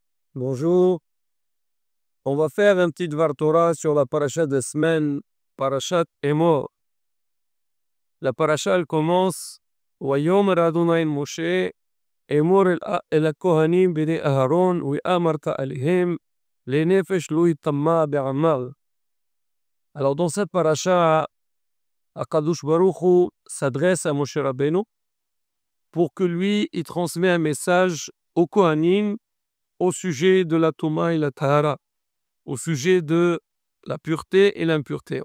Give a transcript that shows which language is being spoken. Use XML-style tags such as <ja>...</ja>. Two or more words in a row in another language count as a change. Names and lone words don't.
<fr>Bonjour, on va faire un petit</fr> <he>דבר תורה</he> <fr>sur la paracha de semaine,</fr> <he>פרשת אמור.</he> <fr>La paracha elle commence</fr> <he>ויאמר אדוני משה, אמור אל כהנים בני אהרן, אמרת אלהם, לנפש לא יטמא בעמל.</he> <fr>Alors dans cette paracha,</fr> <he>הקדוש ברוך הוא</he> <fr>s'adresse à</fr> <he>משה רבנו</he> <fr>pour que lui, il transmet un message aux Kohanim au sujet de la Touma et la Tahara, au sujet de la pureté et l'impureté.</fr>